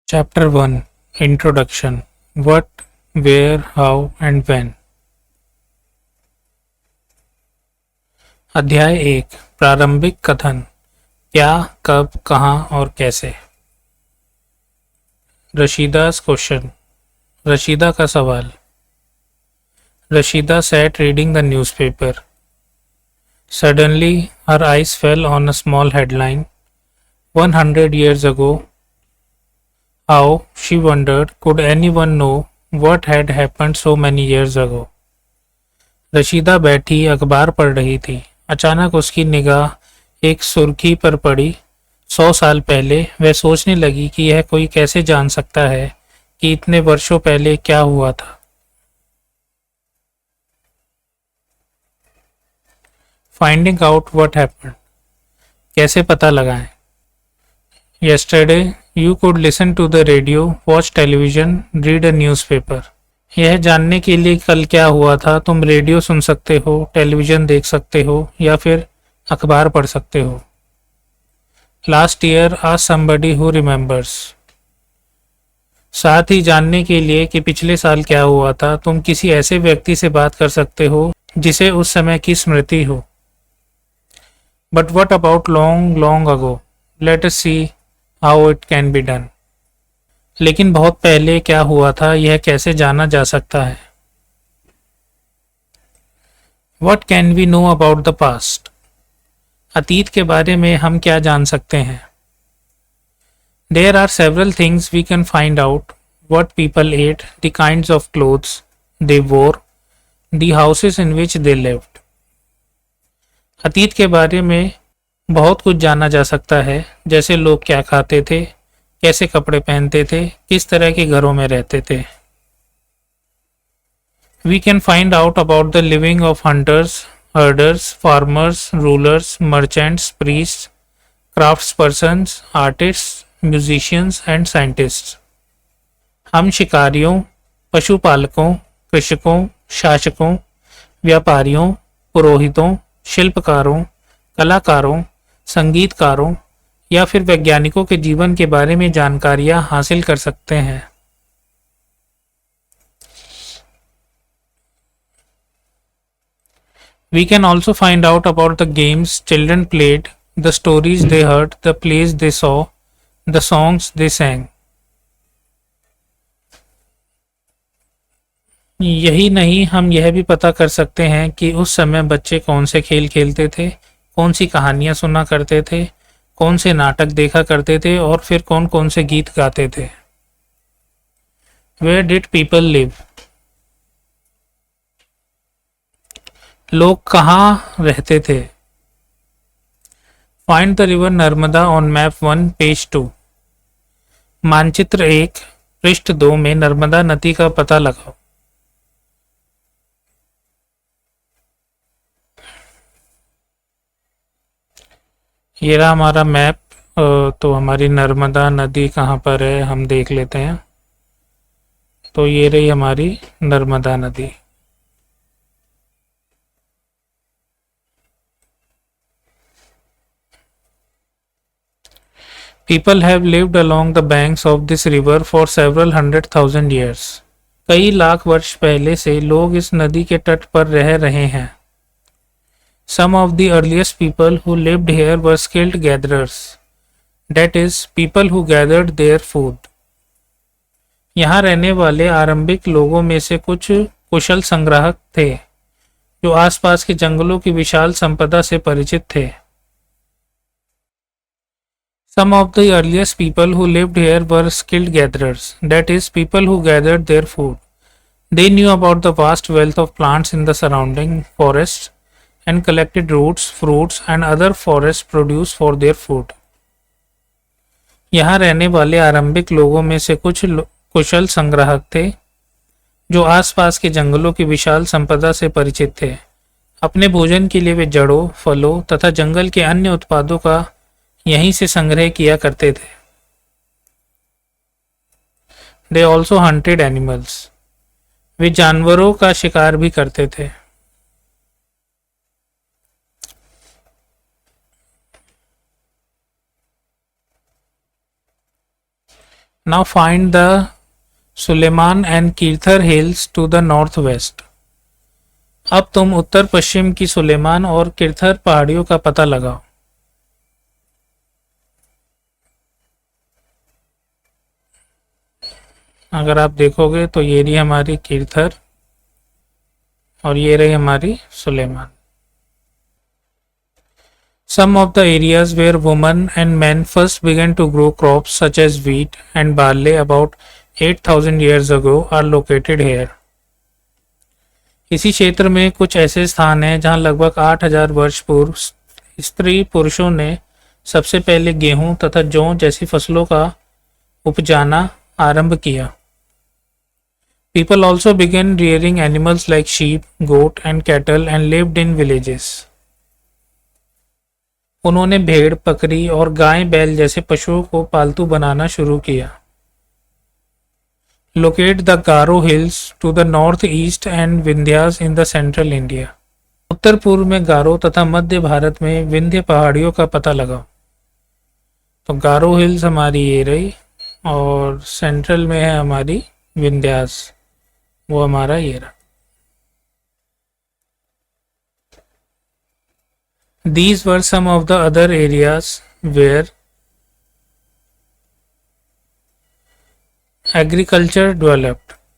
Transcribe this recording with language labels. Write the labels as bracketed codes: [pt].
[en] Chapter 1 Introduction What, Where, How and When [hi] अध्याय 1 प्रारंभिक कथन क्या, कब, कहाँ और कैसे। रशीदा's क्वेश्चन रशीदा का सवाल। [en] Rashida sat reading the newspaper. Suddenly, her eyes fell on a small headline. 100 years ago. How, she wondered, could anyone know what had happened so many years ago? [hi] Rashida बैठी अखबार पढ़ रही थी। अचानक उसकी निगाह एक सुर्खी पर पड़ी। 100 साल पहले। वह सोचने लगी कि यह कोई कैसे जान सकता है कि इतने वर्षों पहले क्या हुआ था। [en] Finding out what happened. [hi] कैसे पता लगाएं। [en] Yesterday, you could listen to the radio, watch television, read a newspaper. [hi] यह जानने के लिए कल क्या हुआ था तुम रेडियो सुन सकते हो, टेलीविज़न देख सकते हो या फिर अखबार पढ़ सकते हो। [en] Last year, ask somebody who remembers. [hi] साथ ही जानने के लिए कि पिछले साल क्या हुआ था तुम किसी ऐसे व्यक्ति से बात कर सकते हो जिसे उस समय की स्मृति हो। [en] But what about long, long ago? Let us see how it can be done. [hi] लेकिन बहुत पहले क्या हुआ था यह कैसे जाना जा सकता है। [en] What can we know about the past? [hi] अतीत के बारे में हम क्या जान सकते हैं। [en] There are several things we can find out. What people ate, the kinds of clothes they wore, the houses in which they lived. [hi] अतीत के बारे में बहुत कुछ जाना जा सकता है, जैसे लोग क्या खाते थे, कैसे कपड़े पहनते थे, किस तरह के घरों में रहते थे। [en] We can find out about the living of hunters, herders, farmers, rulers, merchants, priests, craftspersons, artists, musicians and scientists. [hi] हम शिकारियों, पशुपालकों, कृषकों, शासकों, व्यापारियों, पुरोहितों, शिल्पकारों, कलाकारों, संगीतकारों या फिर वैज्ञानिकों के जीवन के बारे में जानकारियां हासिल कर सकते हैं। [en] We can also find out about the games children played, the stories they heard, the plays they saw, the songs they sang. [hi] यही नहीं, हम यह भी पता कर सकते हैं कि उस समय बच्चे कौन से खेल खेलते थे, कौन सी कहानियां सुना करते थे, कौन से नाटक देखा करते थे और फिर कौन कौन से गीत गाते थे। [en] Where did people live? [hi] लोग कहाँ रहते थे। [en] Find the river Narmada on map 1 page 2। [hi] मानचित्र 1 पृष्ठ 2 में नर्मदा नदी का पता लगाओ। ये रहा हमारा मैप। तो हमारी नर्मदा नदी कहाँ पर है हम देख लेते हैं। तो ये रही हमारी नर्मदा नदी। [en] People have lived along the banks of this river for several 100,000 years. [hi] कई लाख वर्ष पहले से लोग इस नदी के तट पर रह रहे हैं। [en] Some of the earliest people who lived here were skilled gatherers. That is, people who gathered their food. [hi] यहाँ रहने वाले आरंभिक लोगों में से कुछ कुशल संग्राहक थे, जो आसपास के जंगलों की विशाल संपदा से परिचित थे। [en] Some of the earliest people who lived here were skilled gatherers. That is, people who gathered their food. They knew about the vast wealth of plants in the surrounding forests and collected roots, fruits and other forest produce for their food. [hi] यहाँ रहने वाले आरंभिक लोगों में से कुछ कुशल संग्राहक थे, जो आसपास के जंगलों की विशाल संपदा से परिचित थे। अपने भोजन के लिए वे जड़ों, फलों तथा जंगल के अन्य उत्पादों का यहीं से संग्रह किया करते थे। [en] They also hunted animals. [hi] वे जानवरों का शिकार भी करते थे। [en] Now find the Sulaiman and Kirthar hills to the north west. [hi] अब तुम उत्तर पश्चिम की सुलेमान और किर्थर पहाड़ियों का पता लगाओ। अगर आप देखोगे तो ये रही हमारी किर्थर और ये रही हमारी Suleman. [en] Some of the areas where women and men first began to grow crops such as wheat and barley about 8,000 years ago are located here. [hi] इसी क्षेत्र में कुछ ऐसे स्थान हैं जहां लगभग 8,000 वर्ष पूर्व स्त्री पुरुषों ने सबसे पहले गेहूं तथा जौ जैसी फसलों का उपजाना आरंभ किया। [en] People also began rearing animals like sheep, goat and cattle and lived in villages. [hi] उन्होंने भेड़, बकरी और गाय बैल जैसे पशुओं को पालतू बनाना शुरू किया। [en] Locate the Garo hills to the north east and Vindhyas in the central India. [hi] उत्तर पूर्व में गारो तथा मध्य भारत में विंध्य पहाड़ियों का पता लगाओ। तो गारो हिल्स हमारी ये रही और सेंट्रल में है हमारी विंध्यास, वो हमारा ये रहा। [en] These were some of the other areas where agriculture developed.